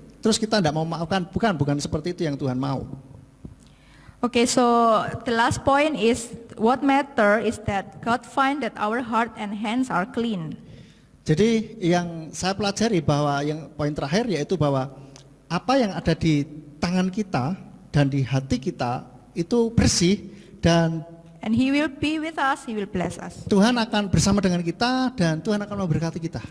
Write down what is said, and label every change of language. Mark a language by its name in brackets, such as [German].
[Indonesian] Terus kita tidak mau maafkan, bukan seperti itu yang Tuhan mau. [English] Okay, so the last point is what matter is that God find that our heart and hands are clean. [Indonesian] Jadi yang saya pelajari bahwa yang poin terakhir yaitu bahwa apa yang ada di tangan kita dan di hati kita itu bersih dan [English] And he will be with us, he will bless us. [Indonesian] Tuhan akan bersama dengan kita dan Tuhan akan memberkati kita.